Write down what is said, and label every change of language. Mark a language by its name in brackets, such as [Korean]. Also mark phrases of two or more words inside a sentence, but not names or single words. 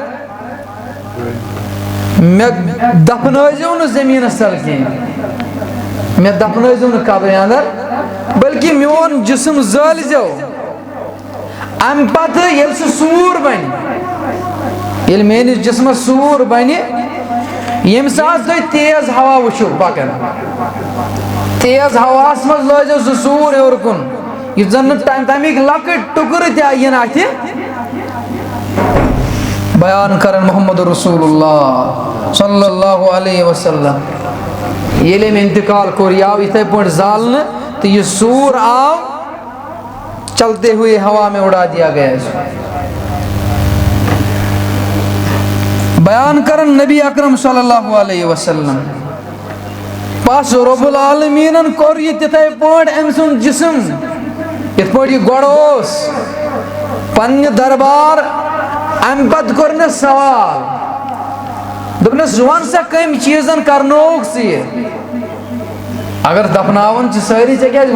[Kashmiri] مےٚ دفنٲیزیو نہٕ زٔمیٖنس تل کینٛہہ مےٚ دفنٲیزیو نہٕ قبرِ اندر بلکہِ میون جسم زٲلۍزیو امہِ پتہٕ ییٚلہِ سُہ سوٗر بنہِ ییٚلہِ میٲنِس جسمس سوٗر بنہِ ییٚمہِ ساتہٕ تُہۍ تیز ہوا وٕچھِو پکان تیز ہواہس منٛز لٲیزیو سُہ سوٗر ہیوٚر کُن یُتھ زن نہٕ تمیِکۍ لۄکٕٹۍ ٹُکرٕ تہِ یِن اتھِ بیان کرن محمد [Arabic] رسول اللہ صلی اللہ علیہ وسلم [Kashmiri] ییٚلہِ أمۍ انتقال کوٚر یہِ آو یِتھے پٲٹھۍ زالنہٕ تہٕ یہِ سوٗر آو [Urdu] چلتے ہوئے ہوا میں اڑا دیا گیا [Kashmiri] بیان کرن نبی اکرم [Arabic] صلی اللہ علیہ وسلم [Kashmiri] پس رب العالمینن کوٚر یہِ تِتھے پٲٹھۍ أمۍ سُنٛد جسم یِتھ پٲٹھۍ یہِ گۄڈٕ اوس پننہِ دربار امہِ پتہٕ کوٚرنس سوال دوٚپنس وَن سا کٔمۍ چیٖزن کرنووُکھ ژٕ یہِ اگر دفناون چھِ سٲری ژےٚ کیازِ